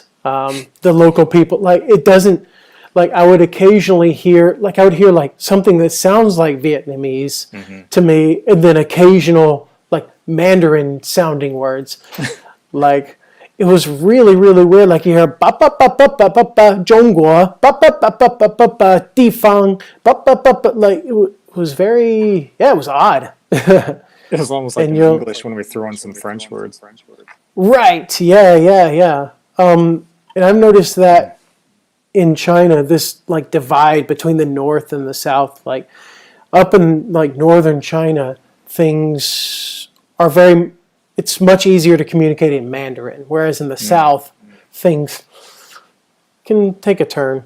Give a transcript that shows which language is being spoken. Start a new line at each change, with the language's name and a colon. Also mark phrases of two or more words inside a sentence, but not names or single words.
English: The local people, like, it doesn't, like, I would occasionally hear like something that sounds like Vietnamese to me, and then occasional like Mandarin sounding words. Like, it was really, really weird. Like, you hear ba ba ba ba ba ba ba Zhongguo, ba ba ba ba ba ba ba Difang, ba ba ba ba, like it was very, yeah, it was odd. It was almost like in English when we throw in some French words. Right. Yeah. And I've noticed that in China, this like divide between the north and the south, like up in like northern China, things are it's much easier to communicate in Mandarin, whereas in the south, things can take a turn.